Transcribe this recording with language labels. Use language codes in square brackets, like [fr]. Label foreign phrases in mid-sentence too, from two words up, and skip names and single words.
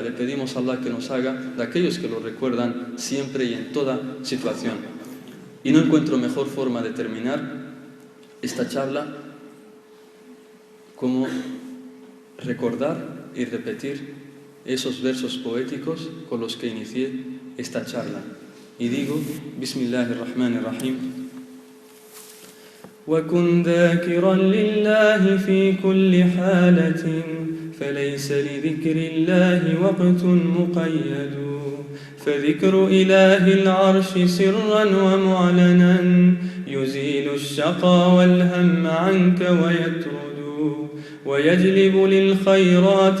[es] Le pedimos a Allah que nos haga de aquellos que lo recuerdan siempre y en toda situación. Y no encuentro mejor forma de terminar esta charla como recordar y repetir esos versos poéticos con los que inicié esta charla. Y digo, [ar] Bismillahirrahmanirrahim. وكن ذاكرا لله في كل حالة فليس لذكر الله وقت مقيد فذكر إله العرش سرا ومعلنا يزيل الشقى والهم عنك ويطرد ويجلب للخيرات